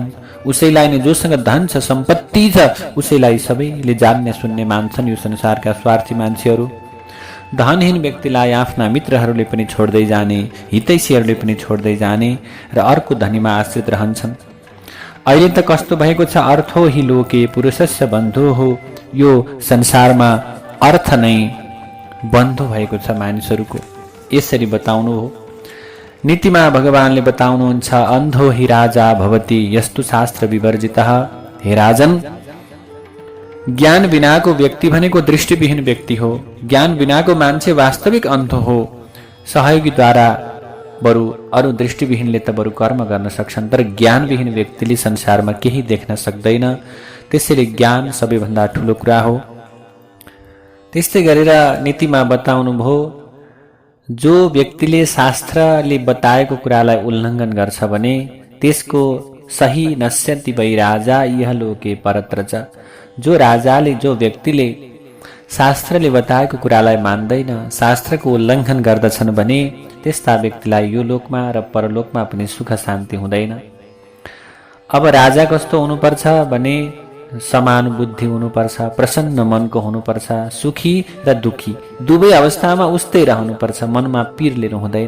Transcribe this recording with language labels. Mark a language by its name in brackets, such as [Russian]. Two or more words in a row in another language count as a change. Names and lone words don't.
[Nepali] उसैलाई नै जोसँग धन छ, सम्पत्ति छ, उसैलाई सबैले जान्ने सुन्ने मान्छन् यो संसारका स्वार्थी मान्छेहरू। धनहीन व्यक्तिलाई आफ्ना मित्रहरूले पनि छोड्दै जाने, हितैषीहरूले पनि छोड्दै जाने र अर्को धनीमा आश्रित रहन्छन्। अहिले त कस्तो भएको छ, [Sanskrit] अर्थो हि लोके पुरुषस्य बन्धु हो। [Nepali] यो संसारमा अर्थ नै बन्धु भएको छ मानिसहरूको। यसरी बताउनु हो। नीतिमा भगवानले बताउनुहुन्छ [Sanskrit] अन्धो हि राजा भवति यस्तु शास्त्र विवर्जितः। [Nepali] हे राजन, ज्ञान बिनाको व्यक्ति भनेको दृष्टिविहीन व्यक्ति हो। ज्ञान बिनाको मान्छे वास्तविक अन्ध हो। सहयोगीद्वारा बरु अरू दृष्टिविहीनले त बरु कर्म गर्न सक्छन्, तर ज्ञानविहीन व्यक्तिले संसारमा केही देख्न सक्दैन। त्यसैले ज्ञान सबैभन्दा ठुलो कुरा हो। त्यस्तै गरेर नीतिमा बताउनु भयो, जो व्यक्तिले शास्त्रले बताएको कुरालाई उल्लङ्घन गर्छ भने त्यसको सही [Sanskrit] नश्यन्ति वै राजा इहलोके परत्र च। [Nepali] जो राजाले, जो व्यक्तिले शास्त्रले बताएको कुरालाई मान्दैन, शास्त्रको उल्लङ्घन गर्दछन् भने त्यस्ता व्यक्तिलाई यो लोकमा र परलोकमा पनि सुख शान्ति हुँदैन। अब राजा कस्तो हुनुपर्छ भने समान बुद्धि हुनुपर्छ, प्रसन्न मनको हुनुपर्छ, सुखी र दुखी दुवै अवस्थामा उस्तै रहनुपर्छ, मनमा पीर लिनु हुँदैन।